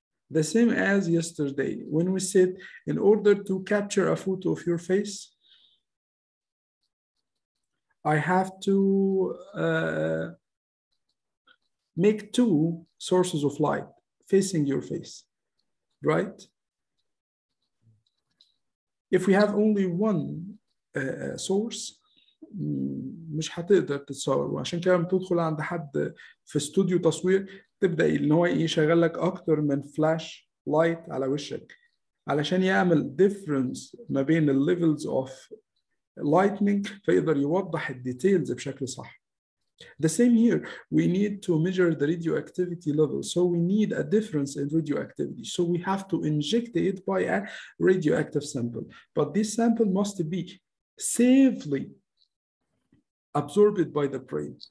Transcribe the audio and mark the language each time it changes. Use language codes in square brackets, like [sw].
[en] The same as yesterday, when we said, in order to capture a photo of your face, I have to make two sources of light facing your face, right? If we have only one source, [ar] مش هتقدر تتصور. وعشان كده لما تدخل عند حد في استوديو تصوير تبدأ إن هو يشغل لك أكتر من فلاش لايت على وشك علشان يعمل difference ما بين الليفلز of lightning فيقدر يوضح الديتيلز بشكل صح. [en] The same here, we need to measure the radioactivity level. So we need a difference in radioactivity. So we have to inject it by a radioactive sample. But this sample must be safely absorbed by the brain.